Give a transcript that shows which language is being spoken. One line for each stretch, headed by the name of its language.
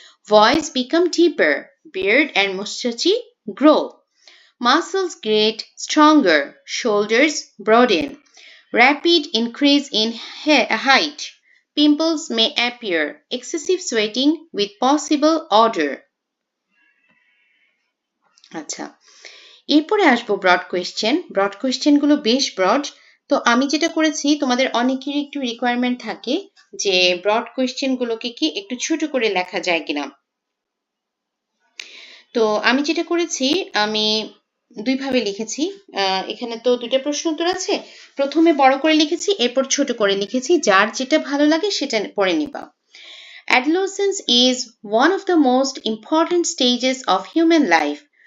English: Voice become deeper. Beard and mustache grow. Muscles get stronger. Shoulders broaden. Rapid increase in height. Pimples may appear. Excessive sweating with possible odor.
Bangla: আচ্ছা, এরপরে আসবো broad question. Broad কোয়েশ্চেনগুলো বেশ broad, তো আমি যেটা করেছি, তোমাদের অনেকেরই একটু রিকোয়ারমেন্ট থাকে যে ব্রড কোয়েশ্চেনগুলোকে কি একটু ছোট করে লেখা যায় কিনা। তো আমি যেটা করেছি, আমি দুইভাবে লিখেছি। এখানে তো দুইটা প্রশ্ন উত্তর আছে, প্রথমে বড় করে লিখেছি, এরপর ছোট করে লিখেছি, যার যেটা ভালো লাগে সেটা পড়ে নিবা।
English: Adolescence is one of the most important stages of human life.